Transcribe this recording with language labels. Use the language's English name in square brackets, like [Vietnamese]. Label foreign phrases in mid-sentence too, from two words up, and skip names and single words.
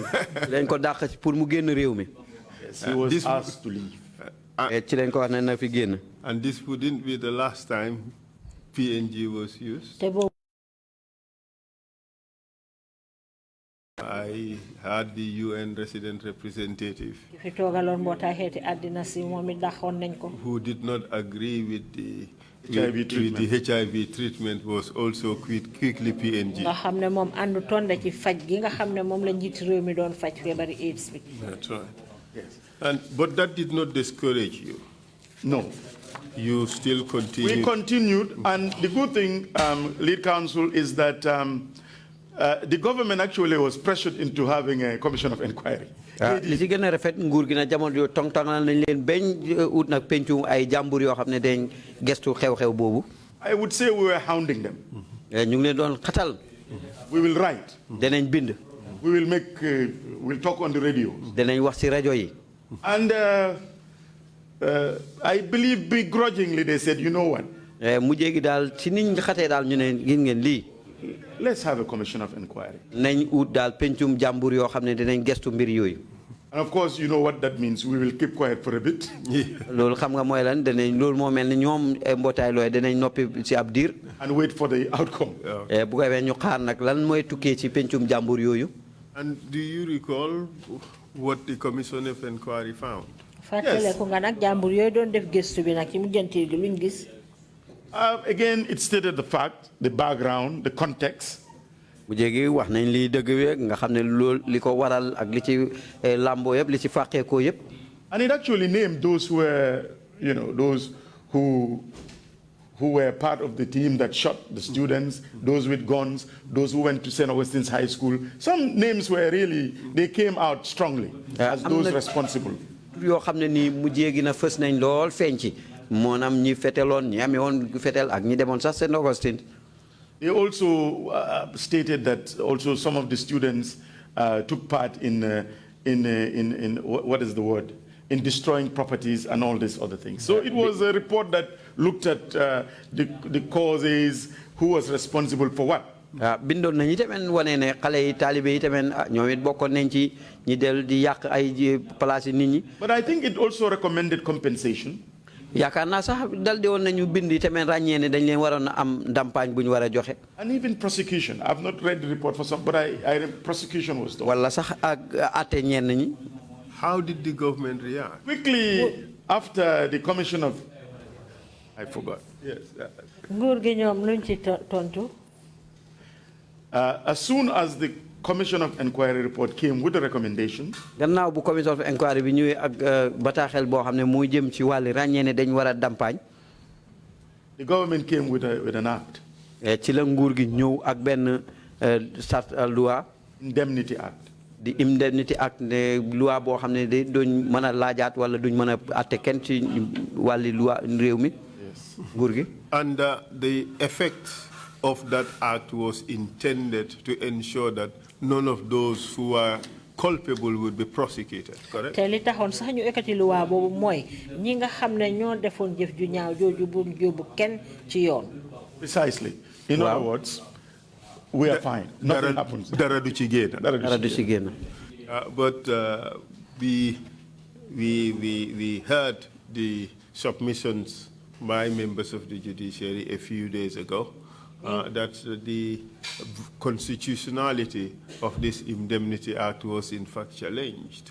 [Wolof] Len ko dàq pour mu génn réew mi. [English] Yes, he was asked to leave. [Wolof] ci leen ko wax ne na fi génn. [English] And this wouldn't be the last time PNG was used. I had the UN resident representative who did not agree with the HIV treatment was also quickly PNG. That's right. Yes. But that did not discourage you. No. You still continued. We continued, and the good thing, lead counsel, is that the government actually was pressured into having a commission of inquiry. [Wolof] li ci gën a rafet nguur gi na jamono yoo tong-tongal nañ leen bañ ut nag pencu ay jàmbur yoo xam ne dañ gestu xew-xew boobu. [English] I would say we were hounding them. [Wolof] ñu ngi leen doon xatal. [English] We will write. [Wolof] danañ bind. [English] We will make, we'll talk on the radio. [Wolof] danañ wax ci rajo yi. [English] And I believe begrudgingly they said, you know what? [Wolof] mujjee gi daal ci niñ xatee daal ñu ne gis ngeen lii. [English] Let's have a commission of inquiry. [Wolof] nañ ut daal pencum jàmbur yoo xam ne dinañ gestu mbir yooyu. [English] And of course, you know what that means. We will keep quiet for a bit. [Wolof] loolu xam nga mooy lan danañ loolu moo mel ne ñoom mbootaay looy danañ noppi ci ab diir. [English] And wait for the outcome. [Wolof] bu ko defee ñu xaar nag lan mooy tukkee ci pencum jàmbur yooyu. [English] And do you recall what the commission of inquiry found? [Wolof] fàttaleku nga nag jàmbur yooyu doon def gëstu bi nag ci mujjantil gi luñ gis. [English] Again, it stated the fact, the background, the context. [Wolof] wax nañ li dëgg wi nga xam ne loolu li ko waral ak li ci làmboo yëpp li ci fàqeekoo yëpp. [English] And it actually named those who were, you know, those who were part of the team that shot the students, those with guns, those who went to St. Augustine's High School. Some names were really, they came out strongly as those responsible. [Wolof] yoo xam ne nii mujjee gi na fës nañ lool feeñ ci moonam ñi feteloon ñi amee woon fetel ak ñi demoon sax St. Augustine. [English] They also stated that also some of the students took part in what is the word? In destroying properties and all these other things. So it was a report that looked at the causes, who was responsible for what. [Wolof] bindoon nañu tamit wane ne xale yi taalibe yi tamit ñoom it bokkoon nañ ci ñi del di yàq ay place yi nit ñi. [English] But I think it also recommended compensation. [Wolof] yaakaar naa sax dal di woon nañu bind tamit ràññee ne dañ leen waroon a am ndàmpaañ bu ñu war a joxe. [English] And even prosecution. I've not read the report for some, but prosecution was done. [Wolof] wala sax ak àtte ñenn ñi. [English] How did the government react? Quickly after the commission of, I forgot. Yes. [Wolof] nguur gi ñoom luñ ci tontu. [English] As soon as the commission of inquiry report came with a recommendation. [Wolof] gannaaw bu [English] commission of inquiry [Wolof] bi ñëwee ak bataaxel boo xam ne muy jëm ci wàllu ràññee ne dañ war a ndàmpaañ. [English] The government came with an act. [Wolof] ci la nguur gi ñëw ak benn loi. [English] Indemnity Act. [Wolof] di Indemnity Act ne loi boo xam ne duñ mën a laajaat wala duñ mën a àtte kenn ci wàlli loi réew mi. nguur gi. [English] And the effect of that act was intended to ensure that none of those who are culpable would be prosecuted, correct? [Wolof] Te li taxoon sax ñu ekkati luwaa boobu mooy ñi nga xam ne ñoo defoon jëf ju ñaaw jooju bu yóbbu kenn ci yoon. [English] Precisely. In other words, we are fine. Nothing happens. [Wolof] Dara du ci génn. [English] But we heard the submissions by members of the judiciary a few days ago that the constitutionality of this Indemnity Act was in fact challenged.